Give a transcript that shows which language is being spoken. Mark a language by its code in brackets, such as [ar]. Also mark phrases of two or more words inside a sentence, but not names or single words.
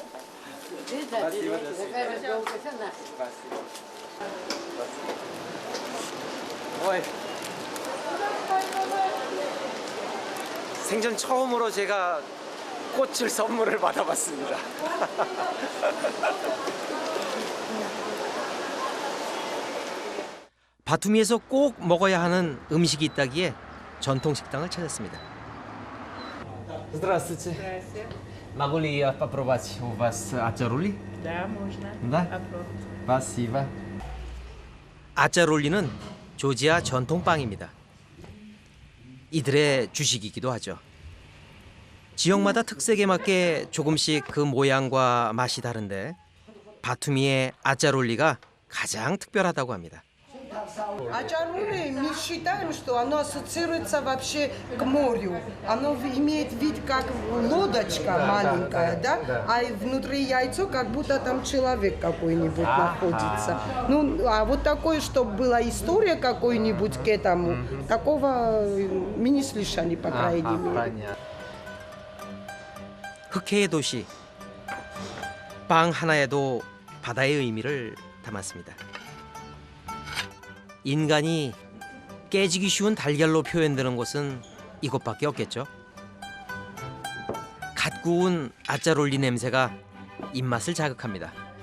[ko] 생전 처음으로 제가 꽃을 선물을 받아봤습니다. 바투미에서 꼭 먹어야 하는 음식이 있다기에 전통 식당을 찾았습니다. [ru] Здравствуйте. Могу ли я попробовать у вас ачарулли? Да, можно. Да? Спасибо. [ko] 아짜롤리는 조지아 전통 빵입니다. 이들의 주식이기도 하죠. 지역마다 특색에 맞게 조금씩 그 모양과 맛이 다른데 바투미의 아짜롤리가 가장 특별하다고 합니다. [ru] Ачарулли, мы считаем, что оно ассоциируется вообще к морю. Оно имеет вид как лодочка маленькая, да? А внутри яйцо как будто там человек какой-нибудь находится. Ну, а вот такое, чтобы была история какой-нибудь к этому, такого мы не слышали, по крайней мере. [ko] 흑해의 도시. 빵 하나에도 바다의 의미를 담았습니다. 인간이 깨지기 쉬운 달걀로 표현되는 곳은 이곳밖에 없겠죠. 갓 구운 아짜롤리 냄새가 입맛을 자극합니다.